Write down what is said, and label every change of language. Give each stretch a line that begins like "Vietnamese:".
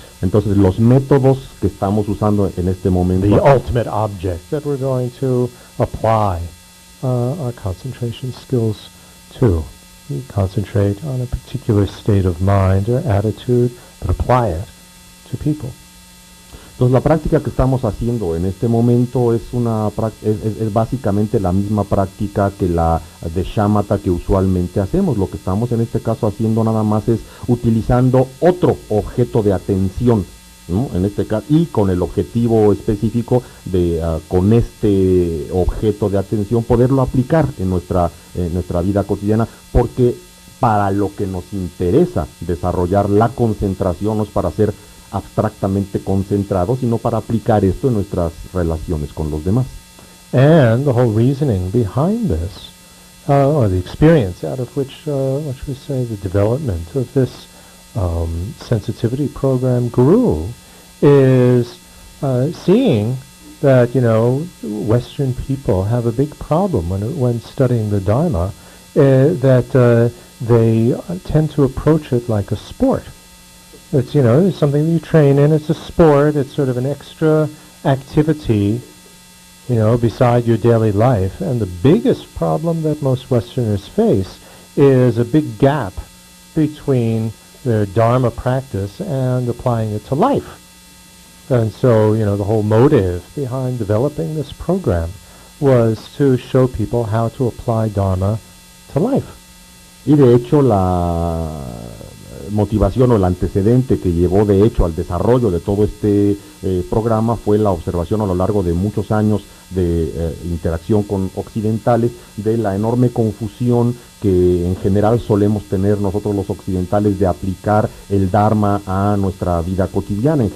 Spanish: Entonces los métodos que estamos usando en este momento,
English: The ultimate object that we're going to apply our concentration skills to. We concentrate on a particular state of mind or attitude, but apply it to people.
Spanish: entonces la práctica que estamos haciendo en este momento es básicamente la misma práctica que la de shamatha que usualmente hacemos. Lo que estamos en este caso haciendo nada más es utilizando otro objeto de atención, ¿no? En este caso, y con el objetivo específico de con este objeto de atención poderlo aplicar en nuestra vida cotidiana, porque para lo que nos interesa desarrollar la concentración no es para ser abstractamente concentrados, sino para aplicar esto en nuestras relaciones con los demás.
English: And the whole reasoning behind this, or the experience out of which, what should we say, the development of this sensitivity program grew, is seeing that, Western people have a big problem when studying the Dharma, that they tend to approach it like a sport. It's, it's something that you train in, it's a sport, it's sort of an extra activity, beside your daily life. And the biggest problem that most Westerners face is a big gap between their Dharma practice and applying it to life. And so, the whole motive behind developing this program was to show people how to apply Dharma to life.
Spanish: Y de hecho la motivación o el antecedente que llevó de hecho al desarrollo de todo este programa fue la observación a lo largo de muchos años de interacción con occidentales de la enorme confusión que en general solemos tener nosotros los occidentales de aplicar el Dharma a nuestra vida cotidiana.